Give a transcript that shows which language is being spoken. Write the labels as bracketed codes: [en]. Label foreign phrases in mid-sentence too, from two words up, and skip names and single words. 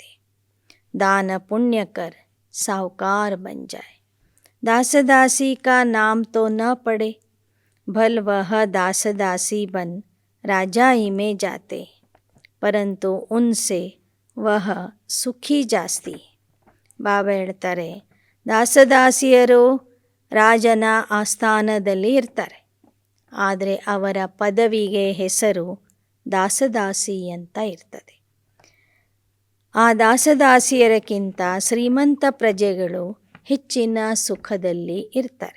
[hi] दान पुण्य कर साहूकार बन जाए. दासदासी का नाम तो न पड़े, भल वह दासदासी बन राजाई में जाते, परंतु उनसे वह सुखी जास्ती. [kn] ಬಾಬಾ ಹೇಳ್ತಾರೆ, ದಾಸದಾಸಿಯರು ರಾಜನ ಆಸ್ಥಾನದಲ್ಲಿ ಇರ್ತಾರೆ, ಆದರೆ ಅವರ ಪದವಿಗೆ ಹೆಸರು ದಾಸದಾಸಿ ಅಂತ ಇರ್ತದೆ. ಆ ದಾಸದಾಸಿಯರಕ್ಕಿಂತ ಶ್ರೀಮಂತ ಪ್ರಜೆಗಳು ಹೆಚ್ಚಿನ ಸುಖದಲ್ಲಿ ಇರ್ತಾರೆ.